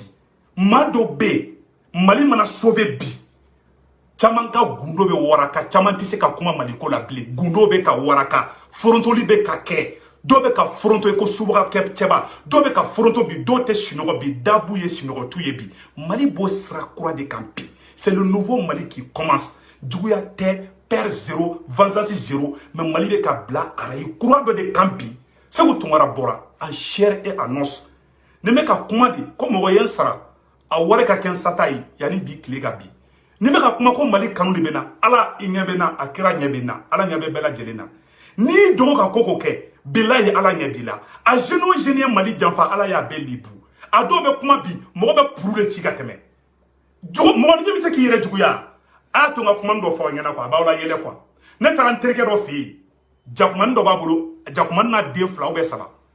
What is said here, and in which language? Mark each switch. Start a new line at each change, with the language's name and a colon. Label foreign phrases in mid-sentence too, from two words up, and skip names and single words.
Bambara: Maa dɔ bɛ yen, Mali mana sauver bi. Caman ka gundo bɛ waraka, caman tɛ se ka kuma Mali ko la bilen. Gundo bɛ ka waraka, forontoli bɛ ka kɛ. Dɔw bɛ ka foronto ko subaga kɛ cɛba dɔw bɛ ka foronto bi dɔw tɛ sinɔgɔ bi dabu ye sinɔgɔtu ye bi Mali b'o sira kura de kan bi
French: c'est le nouveau Mali qui commence
Bambara: juguya tɛ
French: père zéro vengeance zéro
Bambara: mais Mali bɛ ka bila arayi kura dɔ de kan bi Segu Tunkara bɔra
French: en chair et en os
Bambara: ne bɛ ka kuma de ko mɔgɔ ye n sara a wari ka kɛ n sata ye yanni bi tile ka bi ne bɛ ka kuma ko Mali kanu de bɛ na ala i ɲɛ bɛ na a kira ɲɛ bɛ na ala ɲɛ bɛ bɛɛ lajɛlen na n'i dogo ka ko kɛ bilahi ala ɲɛ b'i la a jeune o jeune ye Mali janfa ala y'a bɛɛ libu a dɔw bɛ kuma bi mɔgɔ bɛ puru de ci ka tɛmɛ mɔgɔninfin bɛ se k'i yɛrɛ juguya a y'a to n ka kuma dɔ fɔ aw ɲɛna quoi a b'aw la yɛlɛ quoi ne taara n terikɛ dɔ fɛ yen jakumani dɔ b'a bolo jakumani n'a den 2
French: ou bien
Bambara: 3